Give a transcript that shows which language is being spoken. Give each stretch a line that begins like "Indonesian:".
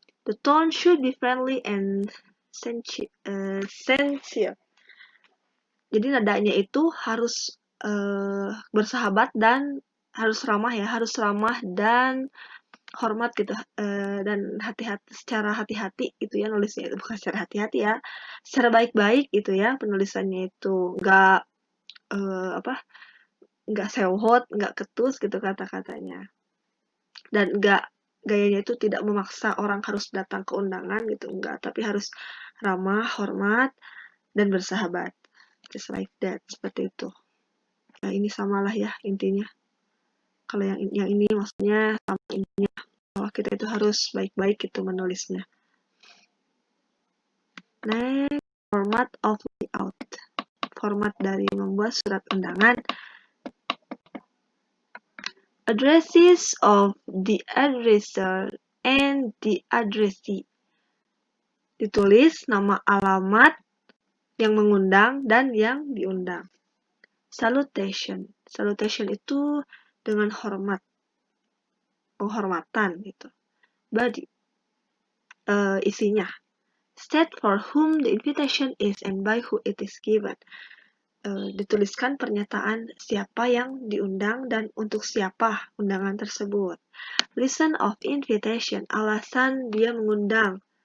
English: The tone should be friendly and sincere.
Indonesian: Jadi nadanya itu harus bersahabat dan harus ramah ya, harus ramah dan hormat gitu, dan hati-hati, secara hati-hati gitu ya nulisnya itu, bukan secara hati-hati ya, secara baik-baik gitu ya penulisannya itu, nggak sewot, nggak ketus gitu kata-katanya, dan gayanya itu tidak memaksa orang harus datang ke undangan gitu, enggak, tapi harus ramah, hormat, dan bersahabat,
English: just like that,
Indonesian: seperti itu. Nah, ini samalah ya intinya. Kalau yang ini maksudnya sama intinya, bahwa kita itu harus baik-baik gitu menulisnya.
English: Next, format of layout.
Indonesian: format dari membuat surat undangan.
English: Addresses of the addresser and the addressee.
Indonesian: Ditulis nama alamat yang mengundang dan yang diundang. Salutation. Salutation itu dengan hormat, penghormatan gitu. Body. Isinya.
English: State for whom the invitation is and by who it is given.
Indonesian: Dituliskan pernyataan siapa yang diundang dan untuk siapa undangan tersebut.
English: Reason of invitation,
Indonesian: alasan dia mengundang.